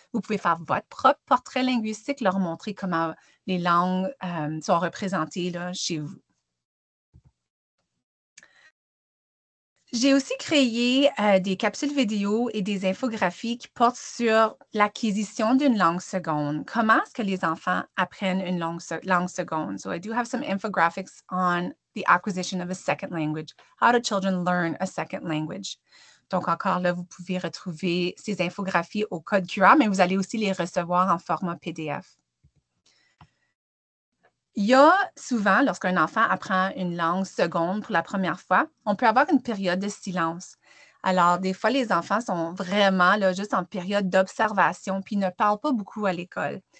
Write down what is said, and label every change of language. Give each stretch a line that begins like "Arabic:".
French: Vous pouvez faire votre propre portrait linguistique, leur montrer comment les langues sont représentées là, chez vous. J'ai aussi créé des capsules vidéo et des infographies qui portent sur l'acquisition d'une langue seconde. Comment est-ce que les enfants apprennent une langue seconde?
English: So I do have some infographics on the acquisition of a second language. How do children learn a second language?
French: Donc, encore là, vous pouvez retrouver ces infographies au code QR, mais vous allez aussi les recevoir en format PDF. Il y a souvent, lorsqu'un enfant apprend une langue seconde pour la première fois, on peut avoir une période de silence. Alors, des fois, les enfants sont vraiment là, juste en période d'observation, puis ne parlent pas beaucoup à l'école.